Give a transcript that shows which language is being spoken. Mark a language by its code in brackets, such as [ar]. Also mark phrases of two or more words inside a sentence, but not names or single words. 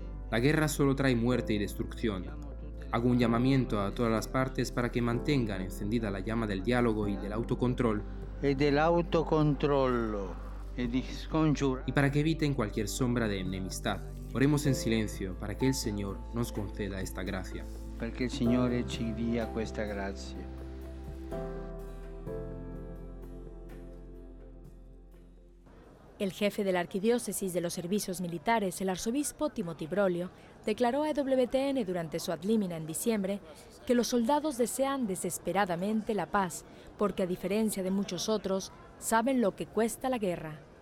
[es] La guerra solo trae muerte y destrucción. Hago un llamamiento a todas las partes para que mantengan encendida la llama del diálogo y del autocontrol. Y para que eviten cualquier sombra de enemistad. Oremos en silencio para que el Señor nos conceda esta gracia. [it] Perché il Signore ci dia questa grazia. [es] El jefe de la Arquidiócesis de los Servicios Militares, el arzobispo Timothy Broglio, declaró a EWTN durante su ad limina en diciembre que los soldados desean desesperadamente la paz, porque a diferencia de muchos otros, saben lo que cuesta la guerra.